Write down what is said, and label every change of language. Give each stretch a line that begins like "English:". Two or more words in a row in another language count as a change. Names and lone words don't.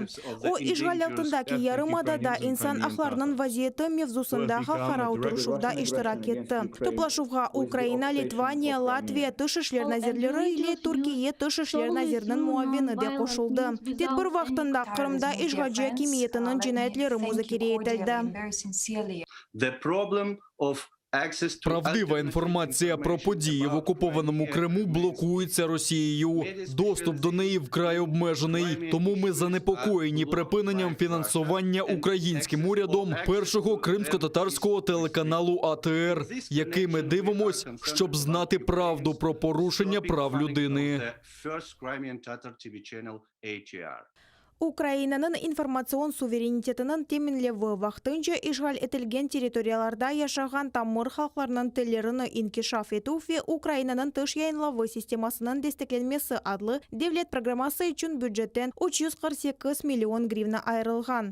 Crimean Tatar: О ишгал altındaki yarımadada insan aklарынын вазиети мевзусында халкара утурушувда иштирак этти. Топлашууга Украина, Литвания, Латвия тыш ишлер назирлери или Туркия тыш ишлер назиринин муаввини де кошулды. Тедбир вактында Кырымда ишгалчы хакимиетинин жинаятлери музакире этилди.
Ukrainian: Правдива інформація про події в окупованому Криму блокується Росією. Доступ до неї вкрай обмежений. Тому ми занепокоєні припиненням фінансування українським урядом першого кримсько-татарського телеканалу АТР, який ми дивимось, щоб знати правду про порушення прав людини.
Crimean Tatar: Украинанын информацион суверенитетинин теминлеви вактынча ишгал этилген территорияларда яшаган тамыр халкларынын тилерин инкишаф этуфи Украинанын тыш яйынлавы системасынын дестекленмеси адлы девлет программасы үчүн бюджеттен 348 миллион гривна айрылган.